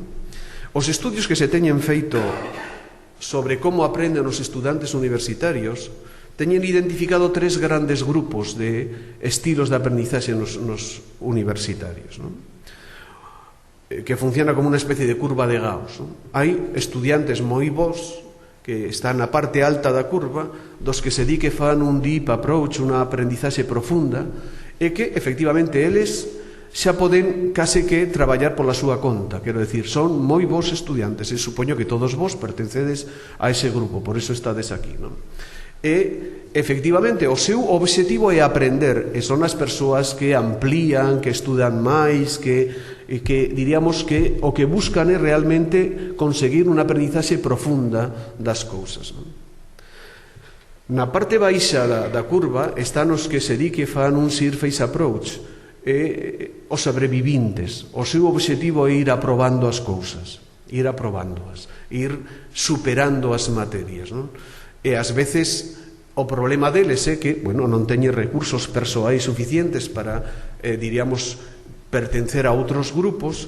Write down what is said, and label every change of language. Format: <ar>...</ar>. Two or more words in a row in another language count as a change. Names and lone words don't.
<gl>Os estudios que se teñen feito sobre como aprenden os estudantes universitarios teñen identificado 3 grandes grupos de estilos de aprendizaxe nos universitarios, non? Que funciona como unha especie de curva de Gauss, non? Hai estudiantes moi bons que están na parte alta da curva, dos que se di que fan un</gl> <en>deep approach,</en> <gl>unha aprendizaxe profunda, e que, efectivamente, eles xa poden case que traballar pola súa conta, quero decir, son moi bons estudiantes, e supoño que todos vos pertencedes a ese grupo, por eso estades aquí, non? E, efectivamente, o seu obxectivo é aprender, e son as persoas que amplían, que estudan máis, que diríamos que o que buscan é realmente conseguir unha aprendizaxe profunda das cousas, non? Na parte baixa da curva están os que se di que fan un</gl> <en>surface approach,</en> <gl>os sobrevivintes. O seu obxectivo é ir aprobando as cousas, ir aprobándoas, ir superando as materias, non? E ás veces o problema deles é que, bueno, non teñen recursos persoais suficientes para, diríamos, pertencer a outros grupos,</gl>